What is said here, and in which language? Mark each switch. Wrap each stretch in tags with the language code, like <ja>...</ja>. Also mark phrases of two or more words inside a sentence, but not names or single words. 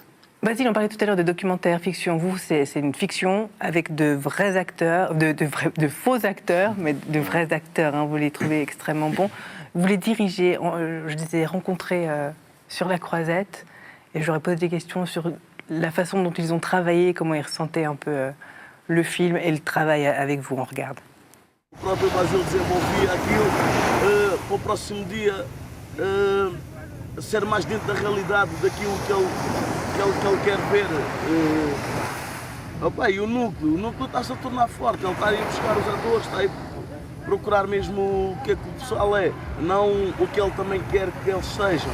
<fr>Basile, on parlait tout à l'heure de documentaire, fiction. Vous, c'est une fiction avec de vrais acteurs, de faux acteurs, mais de vrais acteurs. Hein, vous les trouvez extrêmement bons. Vous les dirigez, je les ai rencontrés sur la Croisette et j'aurais posé des questions sur la façon dont ils ont travaillé, comment ils ressentaient un peu... le film et le travail avec vous, on regarde.</fr> <pt>O próprio Basile desenvolvia aquilo para o próximo dia ser mais dentro da realidade daquilo que ele quer ver. Opa, e o núcleo está-se a tornar forte, ele está a ir buscar os atores, está a ir procurar mesmo o que é que o pessoal é, não o que ele também quer que eles sejam.</pt>